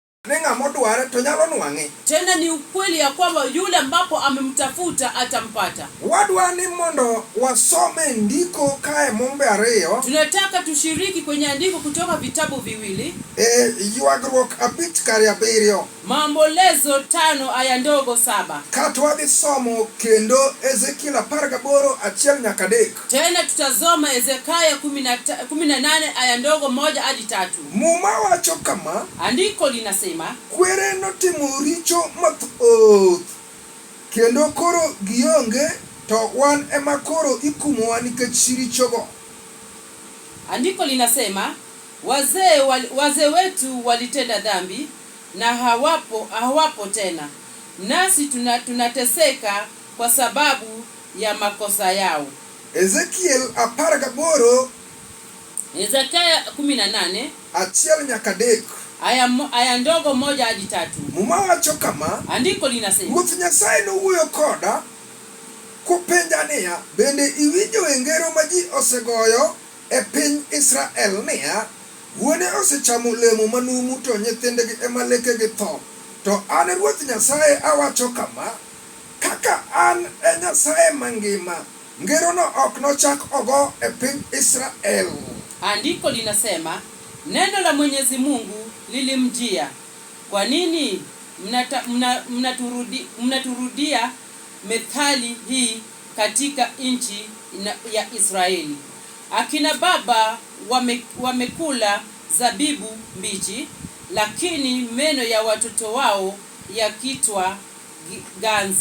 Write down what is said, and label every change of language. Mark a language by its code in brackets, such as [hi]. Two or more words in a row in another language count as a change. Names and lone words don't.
[luo] nenga modware to nyalo nwange. [sw] Tena ni ukweli ya kwamba yule ambapo amemtafuta atampata. [luo] Wadwa ni mondo wasome ndiko kae mombe ariyo. [sw] Tunataka tushiriki kwenye andiko kutoka vitabu viwili. [luo] Yuagruok abich kari abiriyo. [sw] Maombolezo 5 aya ndogo 7. [luo] Katwa somo kendo Ezekiel 18 achiel nyaka 3. [sw] Tena tutazoma Ezekiel 18 aya ndogo 1 hadi 3. [luo] Muma wacho kama, [sw] andiko linasema, [luo] kwere notimo richo mathoth kendo koro gionge to wan ema koro ikumowa nikech richogo. [sw] Andiko linasema, wazee wetu walitenda dhambi na hawapo tena, nasi tunateseka kwa sababu ya makosa yao. Ezekiel 18 Ezekiel 18 [luo] achiel nyaka 3 [sw] aya ndogo 1 hadi 3. [luo] Muma wacho kama, [sw] andiko linasema, [luo] Ruoth Nyasaye nowuoyo koda kopenja niya, bende iwinjo ngero ma ji osegoyo e piny Israel niya, wuone osechamo lemo manumu to nyithindgi ema lekegi tho. To an Ruoth Nyasaye awacho kama, kaka an e Nyasaye mangima, ngerono ok nochak ogo e piny Israel. [sw] Andiko linasema, neno la Mwenyezi Mungu lilimjia, kwa nini mnaturudia methali hii katika nchi ya Israeli? Akina baba wamekula zabibu mbichi, lakini meno ya watoto wao yakitwa ganzi.